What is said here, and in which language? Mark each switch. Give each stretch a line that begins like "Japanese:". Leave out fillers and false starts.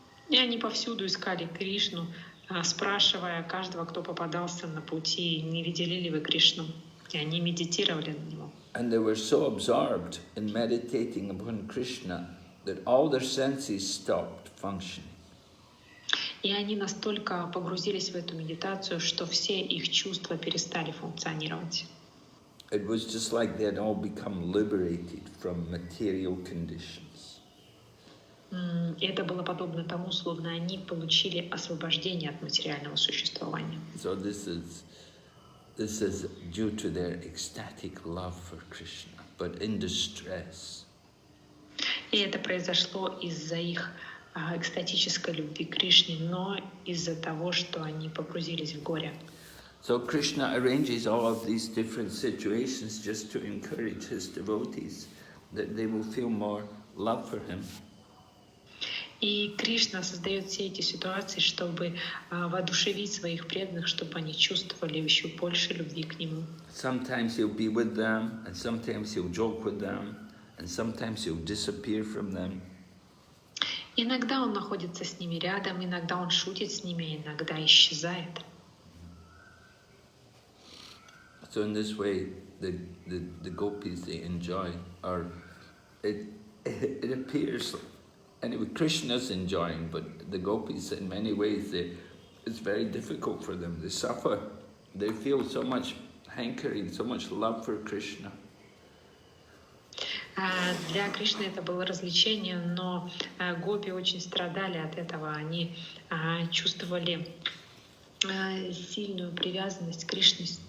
Russian: И они повсюду искали Кришну, спрашивая каждого, кто попадался на пути, не видели ли вы Кришну. И они медитировали на него.
English: And they were so absorbed in meditating upon Krishna that all their senses stopped functioning.
Russian: И они настолько погрузились в эту медитацию, что все их чувства перестали функционировать.
English: It was just like they had all become liberated from material conditions.
Russian: И это было подобно тому, словно они получили освобождение от материального существования.
English: So this is due to their ecstatic love for Krishna, but in distress.
Russian: И это произошло из-за их экстатической любви к Кришне, но из-за того, что они погрузились в горе.
English: So Krishna arranges all of these different situations just to encourage his devotees, that they will feel more love for him.
Russian: И Кришна создает все эти ситуации, чтобы воодушевить своих преданных, чтобы они чувствовали еще больше любви к Нему.
English: Sometimes he'll be with them, and sometimes he'll joke with them, and sometimes he'll disappear from them.
Russian: Иногда Он находится с ними рядом, иногда Он шутит с ними, иногда исчезает.
English: So in this way, the gopis, they enjoy, or it appears, anyway, Krishna's enjoying, but the gopis in many ways, it's very difficult for them. They suffer. They feel so much hankering, so much love for Krishna.
Russian: Для Кришны это было развлечение, но гопи очень страдали от этого. Они чувствовали сильную привязанность к Кришне.